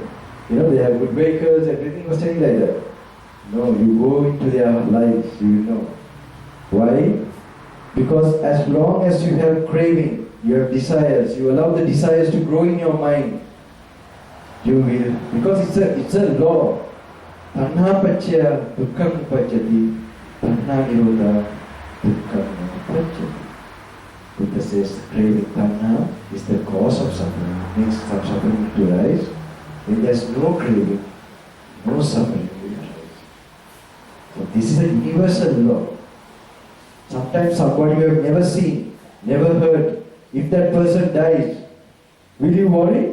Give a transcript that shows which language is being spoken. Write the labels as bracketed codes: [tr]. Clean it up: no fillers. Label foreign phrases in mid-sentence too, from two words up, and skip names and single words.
[en] They have good vehicles, everything was saying like that. No, you go into their lives, you will know. Why? Because as long as you have craving, you have desires, you allow the desires to grow in your mind, you will, because it's a law. [pi] Tanha pacchaya dukkham pacchati, tanha nirodha dukkham pacchati. [en] Buddha says craving, tanha is the cause of suffering, makes suffering to rise. When there's no craving, no suffering will rise. So this is a universal law. Sometimes somebody you have never seen, never heard, if that person dies, will you worry?